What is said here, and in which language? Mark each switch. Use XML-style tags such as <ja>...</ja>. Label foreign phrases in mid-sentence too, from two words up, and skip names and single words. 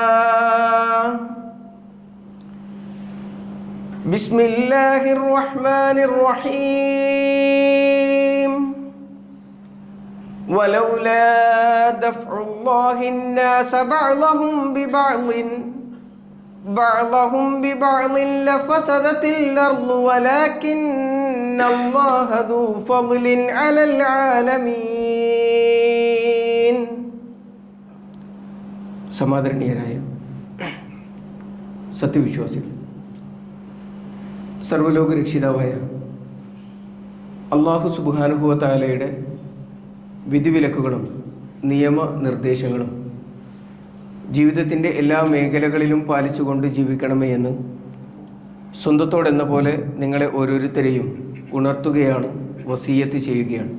<ar>بسم الله الرحمن الرحيم ولولا دفع الله الناس بعضهم ببعض لفسدت الأرض ولكن الله ذو فضل على العالمين.</ar> <ml>സമാദരണീയരായ സത്യവിശ്വാസികൾ, സർവ്വലോക രക്ഷിതാവായ അല്ലാഹു</ml> <ar>سبحانه وتعالى</ar> <ml>വിധിവിലക്കുകളും നിയമനിർദ്ദേശങ്ങളും ജീവിതത്തിൻ്റെ എല്ലാ മേഖലകളിലും പാലിച്ചുകൊണ്ട് ജീവിക്കണമേ എന്ന് സ്വന്തത്തോടെന്ന പോലെ നിങ്ങളെ ഓരോരുത്തരെയും ഉണർത്തുകയാണ്, വസിയ്യത്ത് ചെയ്യുകയാണ്.</ml>